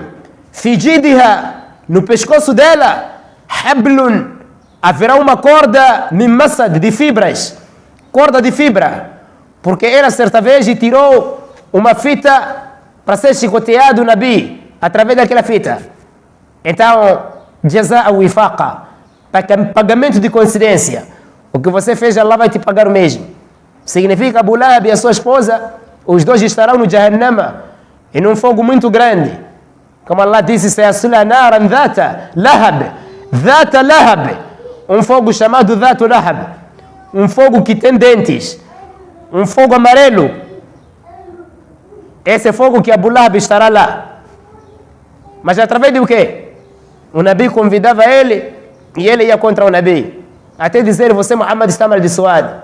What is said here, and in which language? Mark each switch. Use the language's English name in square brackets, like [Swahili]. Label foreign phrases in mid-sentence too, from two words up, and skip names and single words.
[Portuguese] Fijidiha, no pescoço dela, hablun, haverá uma corda [Arabic] مِنْ مَسَدٍ, [Portuguese] de fibras, corda de fibra, porque ela certa vez tirou uma fita para ser chicoteado o Nabi através daquela fita. Então, [Arabic] جَزَاءً وِفَاقًا, [Portuguese] pagamento de coincidência. O que você fez, Allah vai te pagar o mesmo. Significa Abu Lahab e a sua esposa, os dois estarão no Jahannama, em um fogo muito grande. Como Allah disse, [Arabic] سَيَصْلَىٰ نَارًا ذَاتَ لَهَبٍ ذَاتَ لَهَبٍ, [Portuguese] um fogo chamado Dhat Lahab, um fogo que tem dentes, um fogo amarelo. Esse fogo que Abu Lahab estará lá. Mas através de o quê? O Nabi convidava ele e ele ia contra o Nabi, até dizer: você Muhammad está amaldiçoado.